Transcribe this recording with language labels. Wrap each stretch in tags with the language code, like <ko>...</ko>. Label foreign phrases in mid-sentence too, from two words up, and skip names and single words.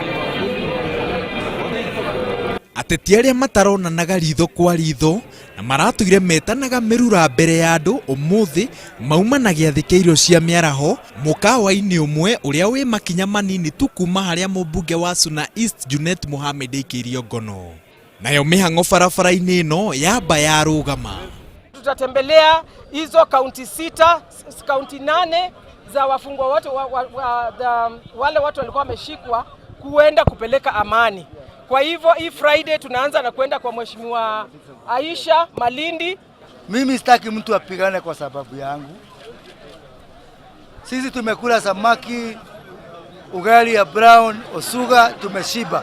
<ki>Ateti arĩa mataronanaga ritho kwa ritho na maratũire metanaga mĩrura mbere ya andũ ũmũthĩ maumana gĩathĩ kĩa irio cia miaraho mũkawa-inĩ ũmwe ũrĩa wĩ makinya manini tu kuma harĩa mũmbunge wa Suna East Junet Mohamed aikĩirio ngono. Nayo Mihang'o barabara-ini ino yamba yarũgama.</ki> <sw>Tutatembelea hizo kaunti 6, kaunti 8 za wafungwa wote wale watu walikuwa wameshikwa kuenda kupeleka amani. Kwa hivyo hii Friday tunaanza na kwenda kwa Mheshimiwa Aisha Malindi. Mimi sitaki mtu apigane kwa sababu yangu. Sisi tumekula samaki, ugali ya brown, osuga, tumeshiba.</sw>